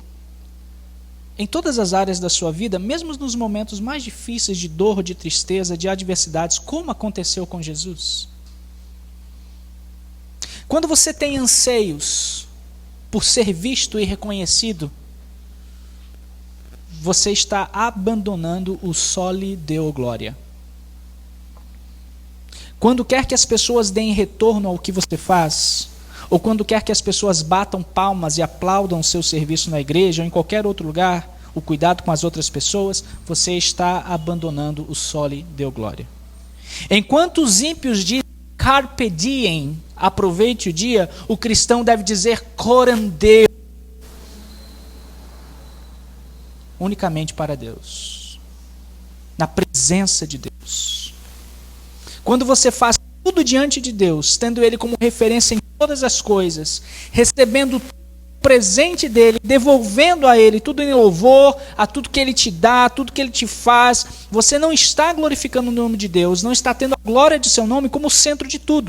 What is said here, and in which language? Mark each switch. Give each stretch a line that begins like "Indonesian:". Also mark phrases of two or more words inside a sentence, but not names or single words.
Portuguese: Em todas as áreas da sua vida, mesmo nos momentos mais difíceis de dor, de tristeza, de adversidades, como aconteceu com Jesus? Quando você tem anseios por ser visto e reconhecido, você está abandonando o
Latin: soli deo glória.
Portuguese: Quando quer que as pessoas deem retorno ao que você faz, ou quando quer que as pessoas batam palmas e aplaudam o seu serviço na igreja ou em qualquer outro lugar, o cuidado com as outras pessoas, você está abandonando o
Latin: soli deo glória.
Portuguese: Enquanto os ímpios dizem
Latin: carpe diem,
Portuguese: aproveite o dia, o cristão deve dizer
Latin: coram Deo.
Portuguese: O unicamente para Deus, na presença de Deus. Quando você faz tudo diante de Deus, tendo Ele como referência em todas as coisas, recebendo o presente dEle, devolvendo a Ele tudo em louvor, a tudo que Ele te dá, tudo que Ele te faz, você não está glorificando o nome de Deus, não está tendo a glória de seu nome como centro de tudo.